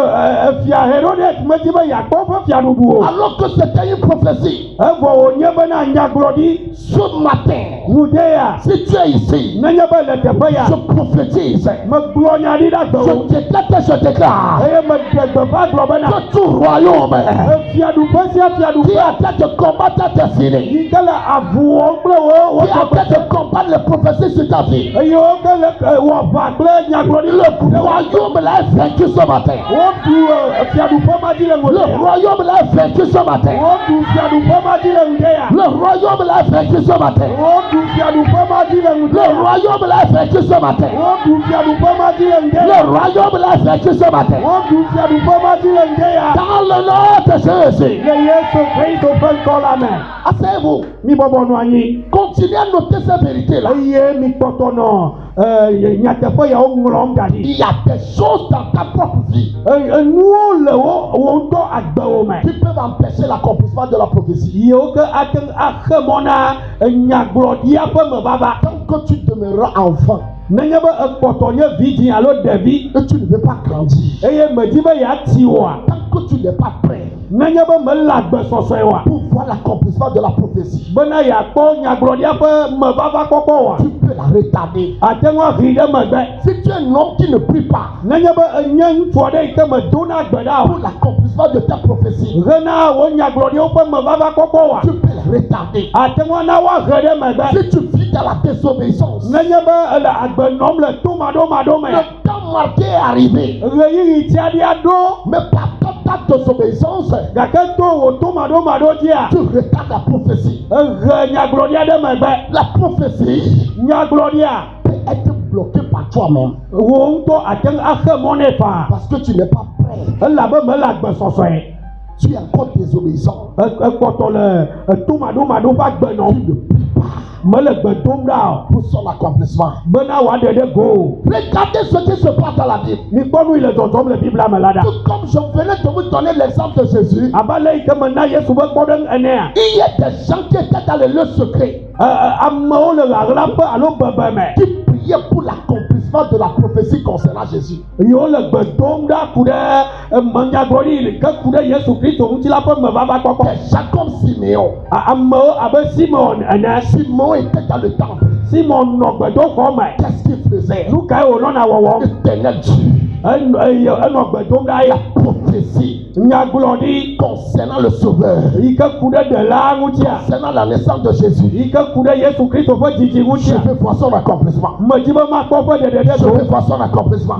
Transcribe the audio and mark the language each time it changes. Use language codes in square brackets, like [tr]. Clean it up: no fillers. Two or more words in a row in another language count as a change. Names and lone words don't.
[ee] fia herodet medi be yeakpɔ eƒe fiaɖuɖu o [fr] Alors que c'était une prophétie. [ee] evɔ wònye bena nyagblɔɖi [fr] Ce matin, [ee] ŋudeya [fr] si tu es ici, [ee] nenye be le teƒe ya [fr] je prophétise. [ee] megblɔ nya ɖi ɖe agbewo [fr] Je décrète et je déclare [ee] eye meɖe gbeƒã gblɔ bena [fr] que tout royaume [ee] fiaɖuƒe sia [fr] qui [ee] fiaɖuƒe [fr] est en train de combattre ta destinée, [ee] yi ke le avu wɔm kple wo [fr] qui est en train de combattre les prophéties sur ta vie, [ee] eye wo ke le wɔ aʋa kple nyagblɔɖi le ku le ɖe wa [fr] royaume là est vaincu ce matin. [ee] woɖu fiaɖuƒe ma dzi le Le ŋudeya [fr] royaume là est vaincu ce matin. [ee] woɖu fiaɖuƒe ma dzi le ŋudeya [fr] Le royaume là est vaincu ce matin. [ee] woɖu fiaɖuƒe ma dzi le Le ŋudeya [fr] royaume là est vaincu ce matin. [ee] woɖu fiaɖuƒe ma dzi le ŋudeya [fr] Le royaume là est vaincu ce matin. [ee] woɖu fiaɖuƒe ma dzi le ŋudeya [fr] Dans le nom de Jésus. [ee] le yesu kristo ƒe ŋkɔ la me [fr] Asseyez-vous. [ee] mibɔbɔ nɔ anyi [fr] Continuez à noter ces vérités-là. [ee] eye mikpɔtɔ nɔ nyateƒe yawo ŋlɔm da [fr] Il [ee] ɖi [fr] y a des choses dans ta propre vie [ee] enuwo le wo ŋutɔ agbewo me [fr] qui peuvent empêcher l'accomplissement de la prophétie. [ee] yiwo ke ate ŋu axe mɔ na nyagblɔɖia ƒe mevava [fr] Tant que tu demeureras enfant [ee] nenye be ekpɔtɔ nye vidzĩ alo ɖevi [fr] et tu ne veux pas grandir, [ee] eye medi be yeati oa [fr] tant que tu n'es pas prêt [ee] nenye be mele agbesɔsɔe oa [fr] pour voir l'accomplissement de la prophétie, [ee] bena yeakpɔ nyagblɔɖia ƒe mevava kpɔkpɔ oa [fr] tu peux la retarder. [ee] ate ŋu ahi ɖe megbe [fr] Si tu es un homme qui ne prie pas [ee] nenye be enye ŋutsu aɖe yi ke medona gbe ɖa [fr] pour [ee] o [fr] l'accomplissement de ta prophétie, [ee] hena wo nyagblɔɖiwo ƒe mevava kpɔkpɔ oa [fr] tu peux la retarder. [ee] ate ŋu ana woahe ɖe megbe [fr] Si tu vis dans la désobéissance, [ee] nenye be ele agbe nɔm le tomaɖomaɖo me [fr] le temps marqué est arrivé, [ee] ɣeyiɣi tiaɖia ɖo [fr] mais par ta désobéissance, [ee] gake to wò tomaɖomaɖo dzia [fr] tu retardes la prophétie. [ee] ehe nyagblɔɖia ɖe megbe [fr] La prophétie [ee] nyagblɔɖia [fr] peut être bloquée par toi-même [ee] wò ŋutɔ ate ŋu axe mɔ nɛ faa [fr] parce que tu n'es pas prêt. [ee] elabe mele agbesɔsɔe [fr] Tu es encore désobéissant. [ee] ekpɔtɔ le tomaɖomaɖo ƒe agbe [fr] Tu [ee] nɔm [fr] ne pries pas [ee] mele gbe dom ɖa [fr] pour son accomplissement. [ee] o bena wòaɖe ɖe go o [fr] Regardez ce qui se passe dans la Bible. [ee] mikpɔ nu yi le dzɔdzɔm le biblia me la ɖa [fr] Tout comme je venais de vous donner l'exemple de Jésus, [ee] abe le yi ke mena yesu be kpɔɖeŋu enea [fr] il y a des gens qui étaient dans le lieu secret, [ee] amewo le ɣaɣlaƒe alo bebe me [fr] qui priaient pour l'accomplissement de la prophétie concernant Jésus. [ee] yiwo le gbe dom ɖa ku ɖe menyagblɔɖi ke ku ɖe yesu kristo ŋuti la ƒe mevava kpɔkpɔ [fr] Des gens comme Siméon. [ee] amewo abe simon ene [fr] Simon était dans le temple. [ee] simon nɔ gbedoxɔ me [fr] Qu'est-ce qu'il faisait? [ee] nu kae wònɔna wɔwɔm [fr] Éternel Dieu, La prophétie concernant le Sauveur, concernant la naissance de Jésus. Je vais voir son accomplissement. Je vais voir son accomplissement.